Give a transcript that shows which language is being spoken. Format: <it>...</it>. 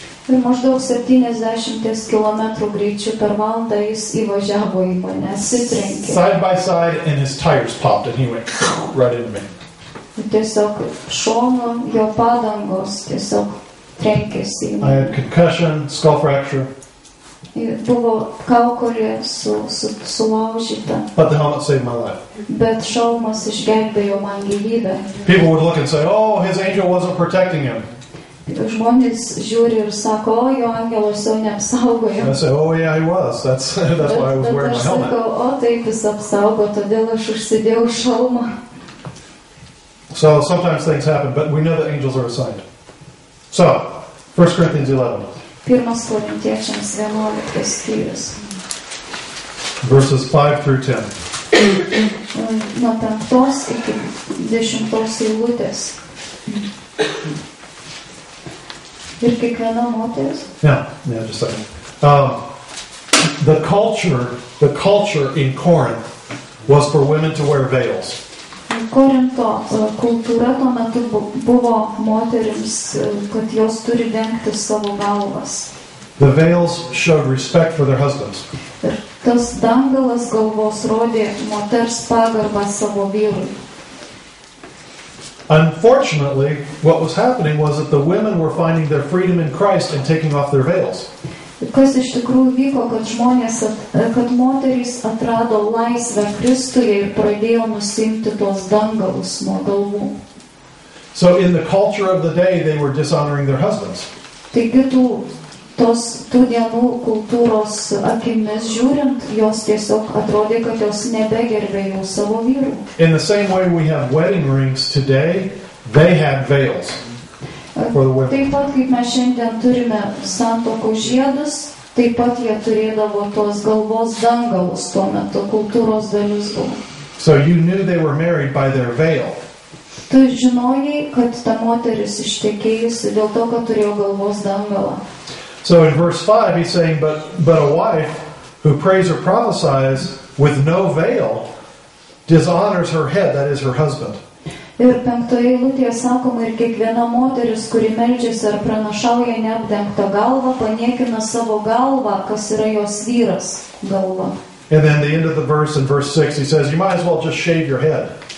<lt>Ir maždaug 70 km greičiu per valandą jis įvažiavo į mane, atsitrenkė.</lt> <en>Side by side, and his tires popped, and he went right into me.</en> <lt>Tiesiog šono jo padangos tiesiog trenkėsi į</lt> <en>I</en> <lt>mane.</lt> <en>had concussion, skull fracture.</en> <lt>Buvo kaukolė sulaužyta,</lt> <en>But the helmet saved my life.</en> <lt>bet šalmas išgelbėjo man gyvybę.</lt> <en>People would look and say, oh, his angel wasn't protecting him.</en> <lt>Žmonės žiūri ir sako, o jo angelas jau neapsaugojo.</lt> <en>And I say, oh yeah, he was. That's why I was wearing my</en> <lt>Bet aš</lt> <en>helmet.</en> <lt>sakau, o taip jis apsaugo, todėl aš užsidėjau šalmą.</lt> <en>So sometimes things happen, but we know that angels are assigned. So, 1 Corinthians 11.</en> <lt>1 Korintiečiams 11 skyrius.</lt> <en>Verses 5 through 10.</en> <lt>Nuo 5 iki 10 eilutės. Ir kiekviena moteris.</lt> <en>Yeah, just a second. The culture in Corinth was for women to wear veils.</en> <lt>Korinto kultūra tuo metu buvo moterims, kad jos turi dengti savo galvas.</lt> <en>The veils showed respect for their husbands.</en> <lt>Ir tas dangalas galvos rodė moters pagarbą savo vyrui.</lt> <en>Unfortunately, what was happening was that the women were finding their freedom in Christ and taking off their veils.</en> <lt>Kas iš tikrųjų vyko, kad moterys atrado laisvę Kristuje ir pradėjo nusimti tos dangalus nuo galvų.</lt> <en>So in the culture of the day, they were dishonoring their husbands.</en> <lt>Taigi tų dienų kultūros akimis žiūrint, jos tiesiog atrodė, kad jos nebegerbė jau savo vyrų.</lt> <en>In the same way we have wedding rings today, they had veils for the women.</en> <lt>Taip pat, kaip mes šiandien turime santuokos žiedus, taip pat jie turėdavo tos galvos dangalus tuo metu, kultūros dalis buvo.</lt> <en>So you knew they were married by their veil.</en> <lt>Tu žinojai, kad ta moteris ištekėjusi dėl to, kad turėjo galvos dangalą.</lt> <en>So in verse 5, he's saying, but a wife who prays or prophesies with no veil dishonors her head, that is her husband.</en> <lt>Ir 5 eilutėje sakoma, ir kiekviena moteris, kuri meldžiasi ar pranašauja neapdengtą galvą, paniekina savo galvą, kas yra jos vyras galva.</lt> <en>And then the end of the verse, in verse 6, he says, you might as well just shave your head.</en>